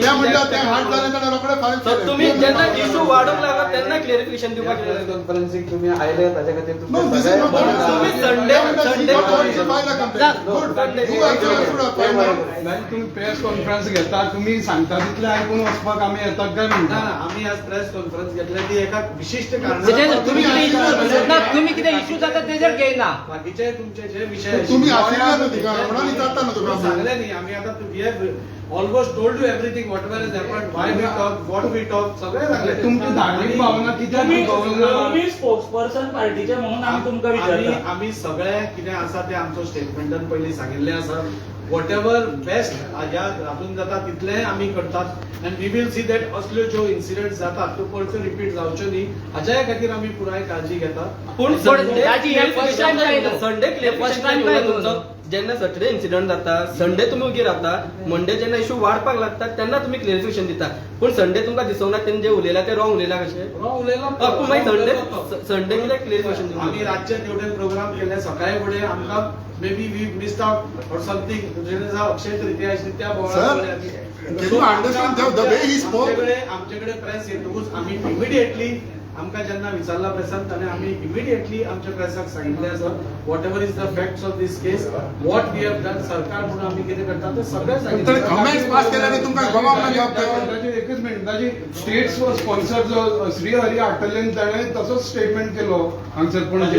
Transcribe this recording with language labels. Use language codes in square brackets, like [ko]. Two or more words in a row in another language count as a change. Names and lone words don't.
[kok] तुम्ही तुम्ही जेन्ना इशू वाढूंक लागला तेन्ना क्लेरिफिकेशन दिवपाक प्रेस कॉन्फरन्सीक तुम्ही आयले ताच्या खातीर [en] No, this is not [kok] तुम्ही तुम्ही [en] press conference [kok] घेता तुम्ही सांगता तितले आयकून वचपाक आमी येतात काय ना म्हणटा. आम्ही आज [en] press conference [kok] घेतली ती एका विशिष्ट तुम्ही कितें इश्यू जाता तेजेर घेयना. बाकीचे तुमचे जे विषय तुम्ही आशिल्ले न्हू तिका म्हणून विचारता न्हू तुमी. सांगले न्ही आम्ही आता [en] we have almost told you everything whatever is happened why we talk what we talk [kok] सगळे सांगले. तुमची धार्मिक भावना कित्याक दुखोवना? तुम्ही स्पोक्सपर्सन पार्टीचे म्हणून आम्ही तुमकां विचारता. आम्ही सगळे कितें आसा ते आमचो स्टेटमेंटान पयलीं सांगिल्लें आसा. [en] whatever best [kok] ह्या हातून जाता तितलें आमी करतात [en] and we will see that [kok] असल्यो ज्यो इन्सिडंट जातात त्यो परतो रिपीट जावच्यो न्ही हाच्या खातीर आमी पुराय काळजी घेतात. पूण राजी, हे [en] first time [kok] जायना. संडे First क्लेरिफिकेशन time काय जायना. तुमचो जेन्ना [en] Saturday incident [kok] जाता संडे तुम्ही उगी रावता मंडे जेन्ना इशू वाडपाक लागता तेन्ना तुम्ही क्लेरिफिकेशन दिता. पूण संडे तुमकां दिसोंक ना तेणी जे उलयला ते रॉंग उलयला कशें? पूण मागीर संडे कित्याक क्लेरिफिकेशन आम्ही दिवंक रातचे तेवढे प्रोग्राम केले सकाळी फुडें आमकां [en] maybe we missed out or something [kok] अक्षय तृतीया आशिल्ली त्या [en] Can you understand the way he spoke? [kok] आमच्याकडे प्रेस येतकूच आम्ही इमिडिएटली आमकां जेन्ना विचारला प्रेसांत ताणें आमी इमिडिएटली आमच्या प्रेसाक सांगिल्लें आसा [en] what ever is the facts of this case what we have done [kok] सरकार म्हणून आमी कितें करता तें सगळें तर [en] comments pass [kok] केल्याने तुमकां गव्हर्नमेंट जबाबदार ताजेर एकच मिनिट ताजी स्टेट्स स्पॉन्सर जो श्री हरी आटलेन ताणें तसोच स्टेटमेंट केलो हांगसर पणजे